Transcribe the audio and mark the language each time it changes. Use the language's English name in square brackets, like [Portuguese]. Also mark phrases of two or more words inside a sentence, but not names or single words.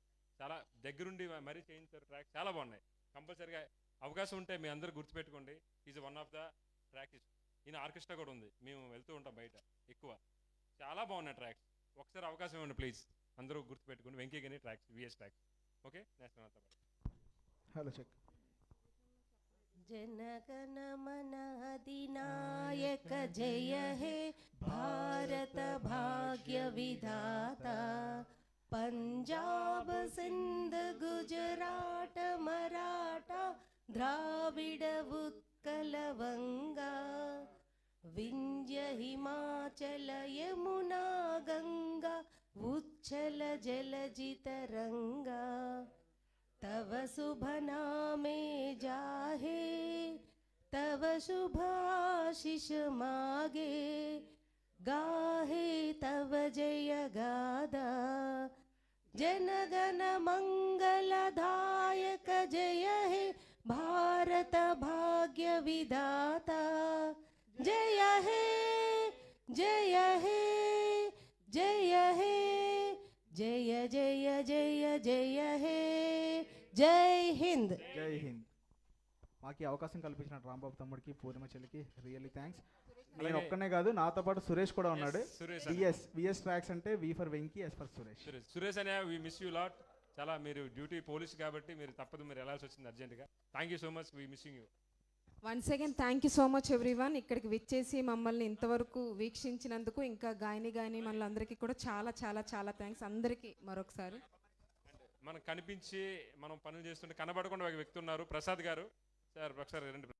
[Telugu] చాలా దగ్గరుండి మరీ చేయించారు, ట్రాక్స్ చాలా బాగున్నాయి. కంపల్సరీగా అవకాశం ఉంటే మీ అందరూ గుర్తుపెట్టుకోండి. [English] is one of the tracks. [Telugu] ఈయన ఆర్కెస్ట్రా కూడా ఉంది, మేము వెళ్తూ ఉంటాం బయట ఎక్కువ. చాలా బాగున్నాయి ట్రాక్స్, ఒకసారి అవకాశం ఇవ్వండి ప్లీజ్. అందరూ గుర్తుపెట్టుకోండి వెంకీ గాని ట్రాక్స్, విఎస్ ట్రాక్స్. [English] okay national [Telugu] అంతా. [English] hello check. [Bangla] জনগণ মন অধিনায়ক জয় হে ভারত ভাগ্য বিধাতা পাঞ্জাব সিন্ধ গুজরাট মরাঠা দ্রাবিড় উৎকল বঙ্গ বিন্ধ্য হিমাচল যমুনা গঙ্গা উচ্ছল জলধিতরঙ্গ তব শুভ নামে জাগে তব শুভ আশিস মাগে গাহে তব জয় গাথা জনগণ মঙ্গলদায়ক জয় হে ভারত ভাগ্য বিধাতা জয় হে জয় হে জয় হে জয় জয় জয় জয় হে [Hindi] जय हिंद. जय हिंद. [Telugu] మాకు ఈ అవకాశం కల్పించిన రాంబాబు తమ్ముడికి పూర్ణిమ చెల్లికి [English] really thanks. [Telugu] నేను ఒక్కనే కాదు, నాతో పాటు సురేష్ కూడా ఉన్నాడు. విఎస్ ట్రాక్స్ అంటే [English] V for Venky, S for Suresh. [Telugu] సురేష్ అనే [English] we miss you lot. [Telugu] చాలా మీరు [English] duty police [Telugu] కాబట్టి మీరు తప్పదు, మీరు వెళ్ళాల్సి వచ్చింది అర్జెంట్గా. [English] thank you so much, we missing you. once again thank you so much everyone. [Telugu] ఇక్కడికి విచ్చేసి మమ్మల్ని ఇంతవరకు వీక్షించినందుకు, ఇంకా గాయని మనందరికీ కూడా చాలా చాలా చాలా థ్యాంక్స్ అందరికీ మరొకసారి. మనం కనిపించి మనం పనులు చేస్తుంటే కనబడకుండా ఒక వ్యక్తి ఉన్నారు, ప్రసాద్ గారు. సార్ ఒకసారి రండి.